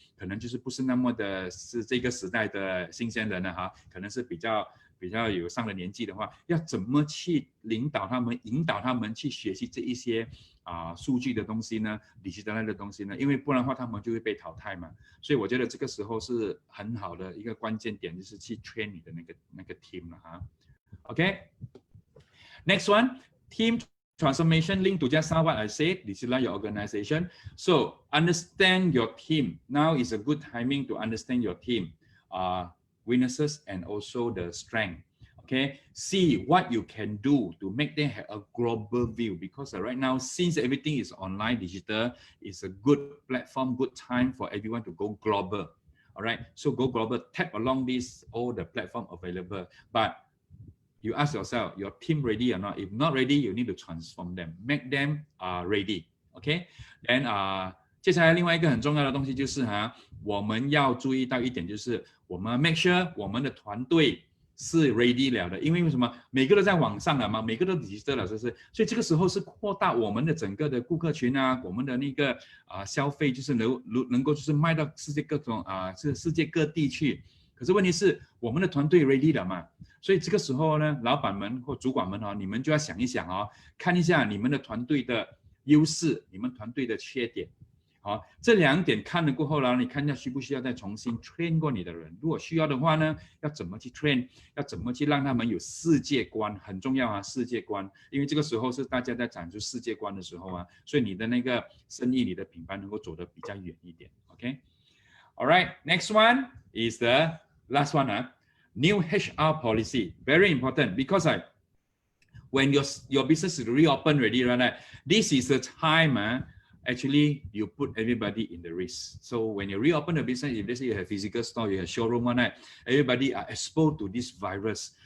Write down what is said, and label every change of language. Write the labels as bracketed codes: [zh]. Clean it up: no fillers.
[zh] 可能就是不是那么的是这个时代的新鲜人了哈，可能是比较有上了年纪的话，要怎么去领导他们、引导他们去学习这一些数据的东西呢，digital的东西呢？因为不然的话他们就会被淘汰嘛。所以我觉得这个时候是很好的一个关键点，就是去 train 你的那个 team 了哈。 [en] OK，next one team transformation linked to just now what I said, digitalize your organization. So understand your team. Now is a good timing to understand your team, weaknesses and also the strength. Okay, see what you can do to make them have a global view, because right now, since everything is online, digital, it's a good platform, good time for everyone to go global. All right, so go global, tap along this all the platform available, but you ask yourself, your team ready or not? If not ready, you need to transform them, make them ready. Okay, then [zh] 接下来另外一个很重要的东西就是我们要注意到一点，就是我们 [en] make sure [zh] 我们的团队是 ready 了的，因为什么？每个都在网上了嘛，每个都 digital 了，是不是？所以这个时候是扩大我们的整个的顾客群我们的那个消费就是能够就是卖到世界各种世界各地去。可是问题是我们的团队 ready 了嘛？所以这个时候呢，老板们或主管们你们就要想一想看一下你们的团队的优势，你们团队的缺点。这两点看了过后呢，你看一下需不需要再重新 train 过你的人？如果需要的话呢，要怎么去 train？ 要怎么去让他们有世界观？很重要世界观，因为这个时候是大家在展出世界观的时候所以你的那个生意、你的品牌能够走得比较远一点。 [en] OK，All right，next one is the last one New HR policy, very important, because when your business is reopened already, right? This is the time actually you put everybody in the risk. So when you reopen the business, if let's say you have physical store, you have showroom everybody are exposed to this virus.